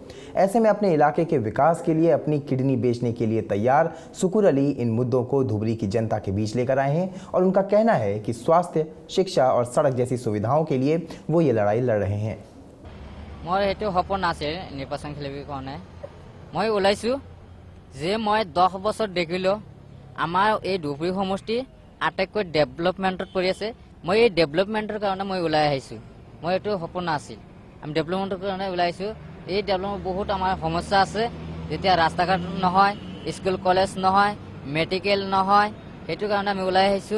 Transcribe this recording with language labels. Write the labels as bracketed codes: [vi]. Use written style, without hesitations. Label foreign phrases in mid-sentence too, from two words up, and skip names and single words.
[hi] ऐसे में अपने इलाके के विकास के लिए अपनी किडनी बेचने के लिए तैयार सुकुर अली इन मुद्दों को धुबरी की जनता के बीच लेकर आए हैं और उनका कहना है कि स्वास्थ्य, शिक्षा और सड़क जैसी सुविधाओं के लिए वो ये लड़ाई लड़ रहे हैं। [as] মোৰ হেতু সপোন আছে নিৰ্বাচন খেলিবে কাৰণে মই ওলাইছো যে মই 10 বছৰ দেখিলো আমাৰ এই ধুবৰী সমষ্টি আটাইকৈ ডেভেলপমেন্টত পৰি আছে। মই এই ডেভেলপমেন্টৰ কাৰণে মই ওলাই আহিছো। মই এটো সপন আছিল, আমি ডেভেলপমেন্টৰ কাৰণে ওলাইছো। এই ডেভেলপমেন্ট বহুত আমাৰ সমস্যা আছে, যেতিয়া ৰাস্তা ঘাট নহয়, [en] school college [as] নহয়, মেডিকেল নহয়, হেতু কাৰণে আমি ওলাই আহিছো।